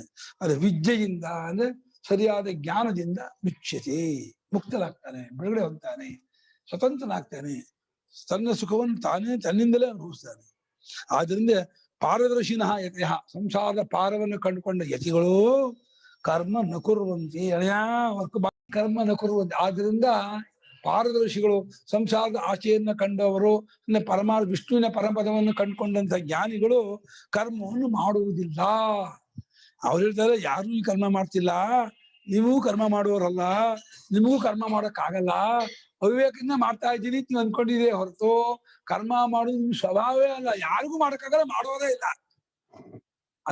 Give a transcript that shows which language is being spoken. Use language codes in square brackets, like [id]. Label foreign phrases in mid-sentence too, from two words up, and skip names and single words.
[kn] ಅದು ವಿದ್ಯೆಯಿಂದ ಅಂದ್ರೆ ಸರಿಯಾದ ಜ್ಞಾನದಿಂದ ಮುಚ್ಯತೆ, ಮುಕ್ತನಾಗ್ತಾನೆ, ಬಿಡುಗಡೆ ಹೊಂದ್ತಾನೆ, ಸ್ವತಂತ್ರನಾಗ್ತಾನೆ, ತನ್ನ ಸುಖವನ್ನು ತಾನೇ ತನ್ನಿಂದಲೇ ಅನುಭವಿಸ್ತಾನೆ. [sa] ಆದ್ರಿಂದ ಪಾರದರ್ಶಿನಃ ಯತಿಃ, [kn] ಸಂಸಾರದ ಪಾರವನ್ನು ಕಂಡುಕೊಂಡ ಯತಿಗಳು [sa] ಕರ್ಮ ನ ಕುರ್ವಂತಿ, ಕರ್ಮ ನ ಕುರ್ವಂತಿ. [kn] ಆದ್ರಿಂದ ಪಾರದರ್ಶಿಗಳು, ಸಂಸಾರದ ಆಚೆಯನ್ನ ಕಂಡವರು, ವಿಷ್ಣುವಿನ ಪರಮಪದವನ್ನು ಕಂಡುಕೊಂಡಂತ ಜ್ಞಾನಿಗಳು ಕರ್ಮವನ್ನು ಮಾಡುವುದಿಲ್ಲ. ಅವ್ರು ಹೇಳ್ತಾರೆ ಯಾರು ಈ ಕರ್ಮ ಮಾಡ್ತಿಲ್ಲ, ನೀವು ಕರ್ಮ ಮಾಡುವವರಲ್ಲ, ನಿಮಗೂ ಕರ್ಮ ಮಾಡೋಕ್ಕಾಗಲ್ಲ, ಅವಿವೇಕದಿಂದ ಮಾಡ್ತಾ ಇದ್ದೀನಿ ನೀವು ಅನ್ಕೊಂಡಿದೆ ಹೊರತು ಕರ್ಮ ಮಾಡೋದು ನಿಮ್ ಸ್ವಭಾವವೇ ಅಲ್ಲ, ಯಾರಿಗೂ ಮಾಡೋಕ್ಕಾಗಲ್ಲ, ಮಾಡೋದೇ ಇಲ್ಲ.